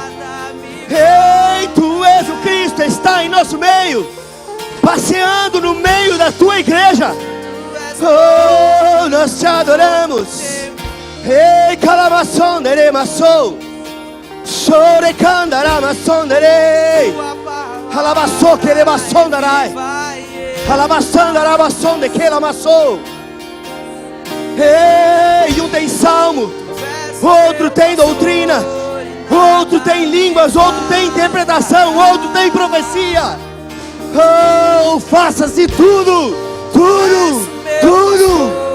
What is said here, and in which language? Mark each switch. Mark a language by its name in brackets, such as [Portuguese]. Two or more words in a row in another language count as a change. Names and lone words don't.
[Portuguese] Ei, tu és o Cristo que está em nosso meio, passeando no meio da tua igreja. Oh, nós te adoramos. Ei, calamaçondere maçou, chore candara maçondere, alabaçou que ele maçondarai, alabaçandara maçonde que ele amassou. Ei, um tem salmo, outro tem doutrina, outro tem línguas, outro tem interpretação, outro tem profecia. Oh, faça-se tudo, tudo, tudo.